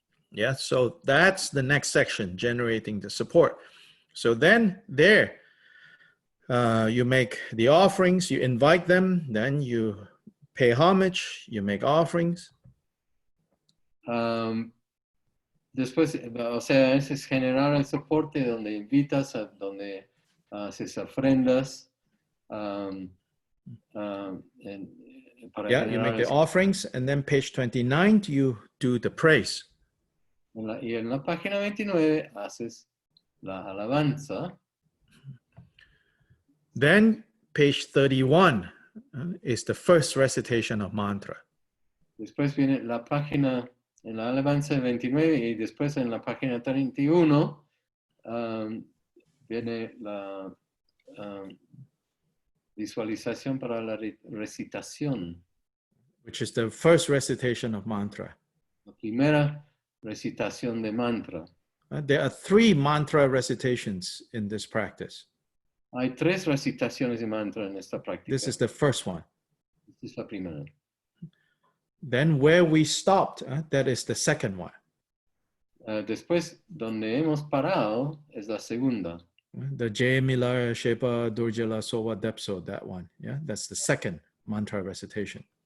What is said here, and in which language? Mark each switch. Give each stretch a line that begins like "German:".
English: Yeah, so that's the next section, generating the support. So then there, you make the offerings, you invite them, then you pay homage, you make offerings.
Spanish: Después, o sea, ese es generar el soporte donde invitas, donde haces ofrendas.
English: Yeah, you make the offerings, and then page 29, you do the praise.
Spanish: Y en la página 29 haces la alabanza.
English: Then page 31 is the first recitation of mantra.
Spanish: Después viene la página en la alabanza 29 y después en la página 31 viene la visualización para la recitación.
English: Which is the first recitation of mantra.
Spanish: La primera recitación de mantra.
English: There are 3 mantra recitations in this practice.
Spanish: Hay 3 recitaciones de mantra en esta práctica.
English: This is the first one.
Spanish: Esta es la primera.
English: Then where we stopped, that is the second one.
Spanish: Después, donde hemos parado, es la segunda.
Tibetan: The Jai Mila Shepa Durjala Sowa Depso,
English: that one. Yeah, that's the second mantra recitation.